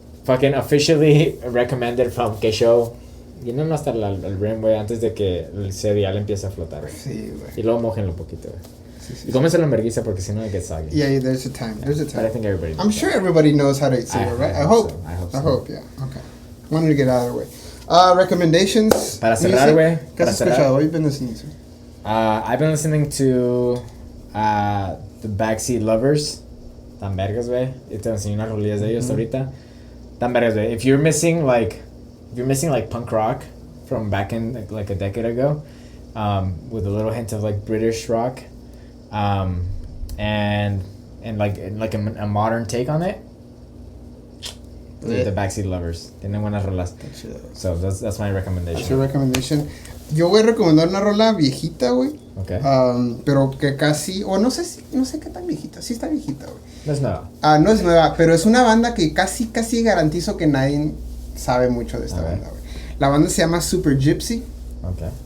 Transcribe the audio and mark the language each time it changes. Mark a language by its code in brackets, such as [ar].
[en] Fucking officially recommended from que show. [es] Y no hasta el rim, güey, antes de que el cereal empiece a flotar, güey. Sí, güey. Y luego mojenlo un poquito, güey. Y cómenselo en vergüenza porque si no [en] it gets soggy. Yeah, there's a time. There's a time. But I think everybody knows. I'm sure everybody knows how to eat cereal, right? I hope. I hope, yeah. Okay. Wanted to get out of the way. Recommendations. [es] Para cerrar, güey. ¿Qué has escuchado? [en] What have you been listening to? I've been listening to the Backseat Lovers. [es] Tan vergas, güey. Y te enseñé unas rolillas de ellos ahorita. Tan vergas, güey. [en] If you're missing like punk rock from back in like a decade ago, with a little hint of like British rock, and like a modern take on it. The Backseat Lovers. [es] Tienen buenas rolas. [en] So that's my recommendation. That's your recommendation. [es] Yo voy a recomendar una rola viejita, güey. [en] Okay. [es] Pero que casi, o no sé qué tan viejita. Sí está viejita, güey. No es nueva. No es nueva, pero es una banda que casi garantizo que nadie sabe mucho de esta banda, güey. La banda se llama Super Gypsy. [en] Okay.